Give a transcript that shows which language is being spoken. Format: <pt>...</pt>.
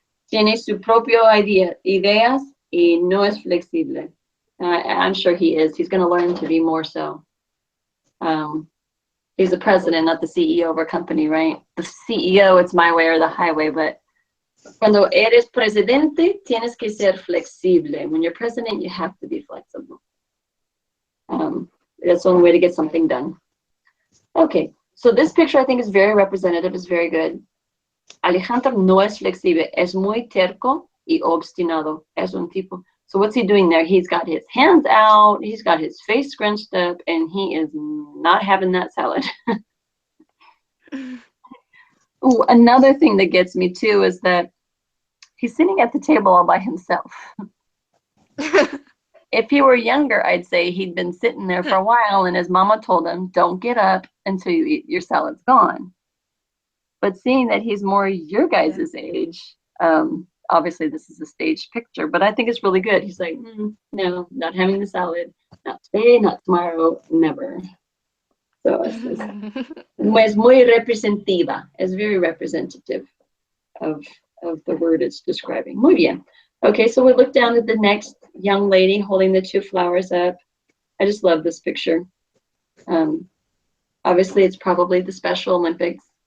<es>Tiene su propio ideas y no es flexible.</es> <en>I'm sure he is. He's going to learn to be more so. He's the president, not the CEO of our company, right? The CEO, it's my way or the highway, but</en> <es>cuando eres presidente, tienes que ser flexible.</es> <en>When you're president, you have to be flexible. That's the only way to get something done. Okay, so this picture I think is very representative, is very good.</en> <es>Alejandro no es flexible, es muy terco y obstinado. Es un tipo.</es> <en>So what's he doing there? He's got his hands out, he's got his face scrunched up, and he is not having that salad. Ooh, another thing that gets me too is that he's sitting at the table all by himself. If he were younger, I'd say he'd been sitting there for a while and his mama told him, don't get up until you eat, your salad's gone. But seeing that he's more your guys' age, obviously this is a staged picture, but I think it's really good. He's like, no, not having the salad, not today, not tomorrow, never.</en> <es>So es muy representativa.</es> <en>It's very representative of the word it's describing.</en> <es>Muy bien.</es> <en>Okay, so we look down at the next young lady holding the two flowers up. I just love this picture. Obviously, it's probably the Special Olympics.</en>